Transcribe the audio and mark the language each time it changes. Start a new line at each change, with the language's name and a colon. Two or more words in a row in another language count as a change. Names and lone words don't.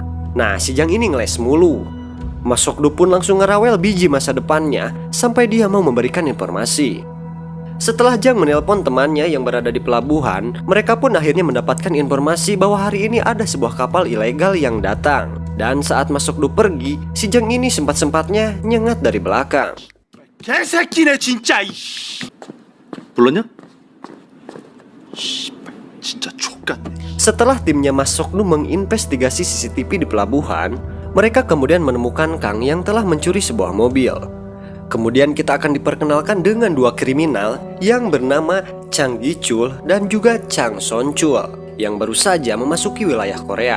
Indonesian: Nah, si Jang ini ngeles mulu. Mas Sokdu pun langsung ngerawel biji masa depannya sampai dia mau memberikan informasi. Setelah Jang menelpon temannya yang berada di pelabuhan, mereka pun akhirnya mendapatkan informasi bahwa hari ini ada sebuah kapal ilegal yang datang. Dan saat Mas Sokdu pergi, si Jang ini sempat-sempatnya nyengat dari belakang.
Korean: 개새끼네 진짜. 불렀냐? 진짜 족같네.
Indonesian: Setelah timnya Mas Sokdu menginvestigasi CCTV di pelabuhan, mereka kemudian menemukan Kang yang telah mencuri sebuah mobil. Kemudian kita akan diperkenalkan dengan dua kriminal yang bernama Chang Gi-chul dan juga Chang Son-chul yang baru saja memasuki wilayah Korea.